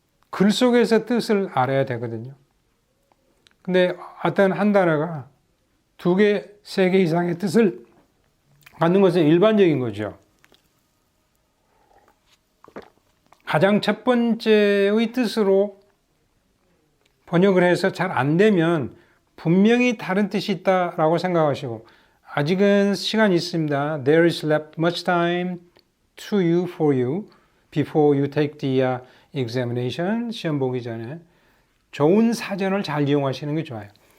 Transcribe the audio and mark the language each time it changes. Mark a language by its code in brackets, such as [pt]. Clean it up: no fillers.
[ko] 글 속에서 뜻을 알아야 되거든요. 근데 어떤 한 단어가 2개, 3개 이상의 뜻을 갖는 것은 일반적인 거죠. 가장 첫 번째의 뜻으로 번역을 해서 잘 안 되면 분명히 다른 뜻이 있다라고 생각하시고, 아직은 시간이 있습니다. [en] There is left much time to you for you before you take the examination. [ko] 시험 보기 전에 좋은 사전을 잘 이용하시는 게 좋아요.